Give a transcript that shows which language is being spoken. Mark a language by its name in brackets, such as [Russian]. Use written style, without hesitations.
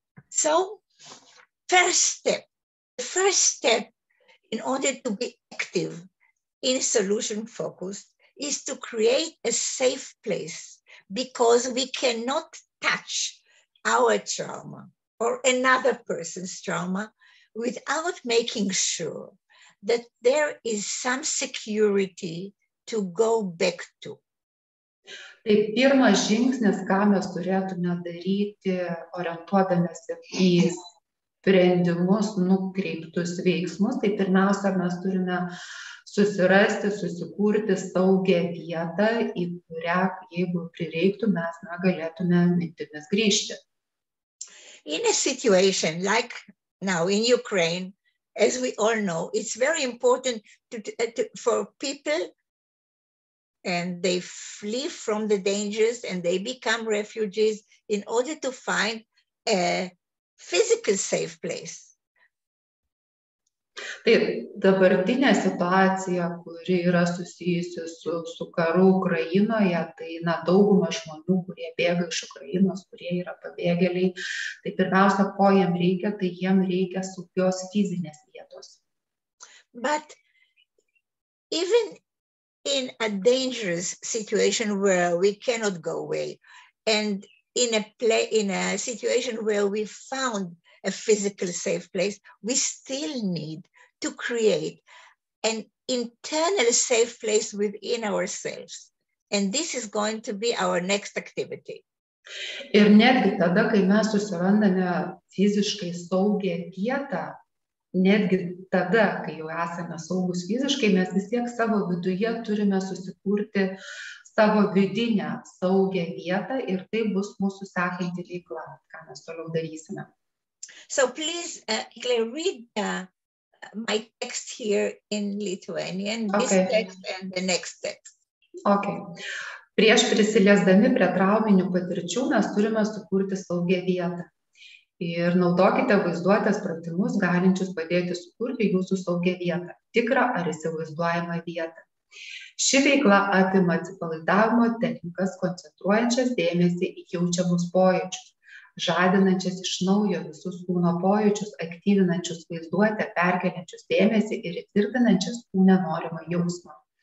[English] So, the first step in order to be active in solution focused is to create a safe place, because we cannot touch our trauma or another person's trauma without making sure that there is some security to go back to. [Lithuanian] Tai pirmas žingsnis, ką mes turėtume daryti, orientuodamėsi į sprendimus nukreiptus veiksmus, tai pirmiausia, mes turime susirasti, susikurti saugią vietą, į kurią, jeigu prireiktų, mes galėtume mintimis grįžti. [English] In a situation like now in Ukraine, as we all know, it's very important for people, and they flee from the dangers and they become refugees in order to find a physical safe place. [Lithuanian] Tai dabartinė situacija, kuri yra susijusi su karu Ukrainoje, tai dauguma žmonių, kurie bėga iš Ukrainos, kurie yra pabėgėliai, tai pirmiausia, ko jiem reikia, tai jiem reikia saugios fizinės vietos. [English] But even in a dangerous situation where we cannot go away, and in a situation where we found a physical safe place, we still need to create an internal safe place within ourselves. And this is going to be our next activity. [Lithuanian] Ir netgi tada, kai mes susirandame fiziškai saugią vietą, netgi tada, kai jau esame saugus fiziškai, mes vis tiek savo viduje turime susikurti savo vidinę saugią vietą ir tai bus mūsų sekanti veikla, ką mes toliau darysime. [English] So please, Claire, read my text here in Lithuanian, this text and the next text. Okay. [Lithuanian] Prieš prisiliesdami prie trauminių patirčių mes turime sukurti saugią vietą. Ir naudokite vaizduotės pratimus, galinčius padėti sukurti jūsų saugią vietą, tikrą ar įsivaizduojamą vietą. Ši veikla apima atsipalaidavimo technikas, koncentruojančias dėmesį į jaučiamus pojūčius, žadinančias iš naujo visus kūno pojūčius, aktyvinančius vaizduotę, perkeliančius dėmesį ir įtvirtinančias kūne norimą jausmą.